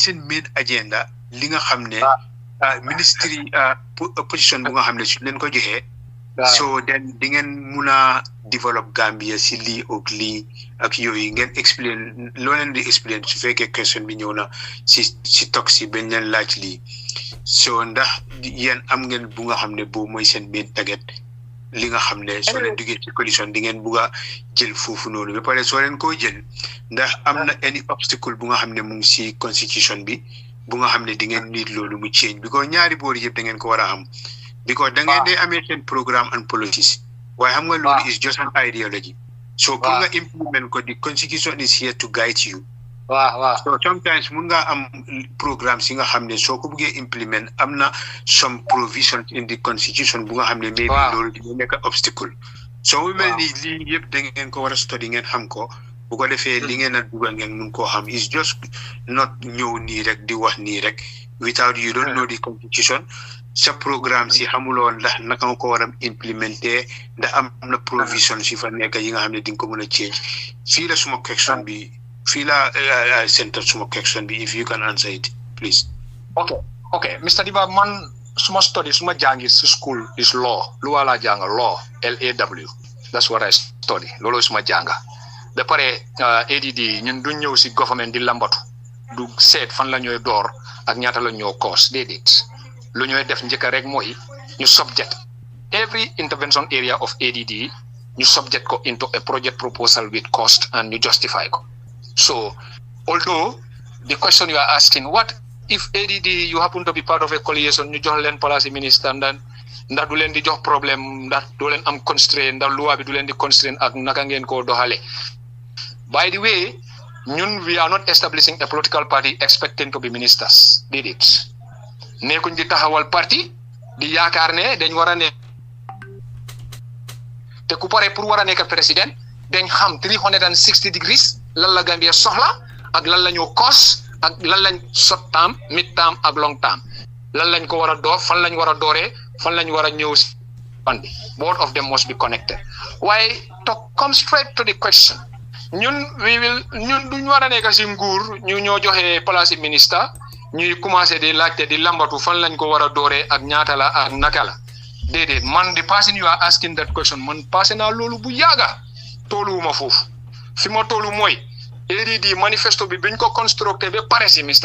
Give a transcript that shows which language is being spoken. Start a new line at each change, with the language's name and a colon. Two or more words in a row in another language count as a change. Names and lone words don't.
Wolof: seen
English: main agenda
Wolof: li nga xam ne
English: ministry position
Wolof: bu nga xam ne su leen ko joxee so then di ngeen mun a develop Gambia si lii ak lii ak yooyu ngeen explain loo leen di explain su fekkee question bi ñëw na si toog si bañ leen laaj lii so ndax yéen am ngeen bu nga xam ne boobu mooy seen
English: main target
Wolof: li nga xam ne soo leen duggee ci coalition di ngeen bugg a jël foofu noonu ba pare soo leen koo jël ndax am na
English: any obstacle
Wolof: bu nga xam ne mu ngi si constitution bi bu nga xam ne di ngeen nit loolu mu change because ñaari boor yëpp da ngeen ko war a am because da ngeen dee amee seen
English: programme and policies
Wolof: waaye xam nga loolu
English: is just an ideology so
Wolof: pour nga implement ko
English: the constitution is here to guide you
Wolof: so sometimes mun nga am programme si nga xam ne soo ko buggee implement am na
English: some provisions in the constitution
Wolof: bu nga xam ne maybe loolu dina nekk obstacle so mu mel ni lii yëpp da ngeen ko war a study ngeen xam ko bu ko defee li ngeen a dugal ngeen mun koo xam
English: is just not
Wolof: ñëw nii rek di wax nii rek
English: without you don't know the constitution
Wolof: sa programme si xamuloon ndax naka nga ko war a implémenter ndax am na provision si fa nekk yi nga xam ne di nga ko mën a change fii la suma question bi fii la center suma question bi
English: if you can answer it please.
Wolof: Okay Mr. Diba man suma study suma jàngi si school
English: is law
Wolof: lu wala jàng law LAW
English: that's what I study
Wolof: loolu suma jànga ba pare ADD ñun duñ ñëw si government di lambatu du seet fan la ñooy door ak ñaata la ñoo cost déedéet lu ñooy def njëkk rek mooy ñu
English: subject every intervention area of
Wolof: ADD ñu subject ko
English: into a project proposal with cost and
Wolof: ñu justify ko.
English: So although the question you are asking, what if ADD you happen to be part of a coalition,
Wolof: ñu jox leen
French: place ministre
Wolof: ndax du leen di jox problème ndax du leen am constraint ndax loi bi du leen di constraint ak naka ngeen ko doxale.
English: By the way, we are not establishing a political party expecting to be ministers. Did it?
Wolof: Nekkuñ di taxawal parti di yaakaar ne dañ war a ne te ku pare pour war a nekk président dañ xam 360 degrees lan la Gambia soxla ak lan la ñu cause ak lan lañ
English: short term mid term
Wolof: ak
English: long term
Wolof: lan lañ ko war a door fan lañ war a dooree fan lañ war a ñëw si bandi.
English: Both of them must be connected. Why to come straight to the question,
Wolof: ñun duñ war a nekk si nguur ñu ñoo joxe
French: place ministre
Wolof: ñuy commencé di laajte di lambatu fan lañ ko war a dooree ak ñaata la ak naka la. Déedéet man
English: the person you are asking that question
Wolof: man passé naa loolu bu yàgga tooluwuma foofu fi ma toolu mooy ADD manifesto bi biñ ko constructé ba pare si Mr.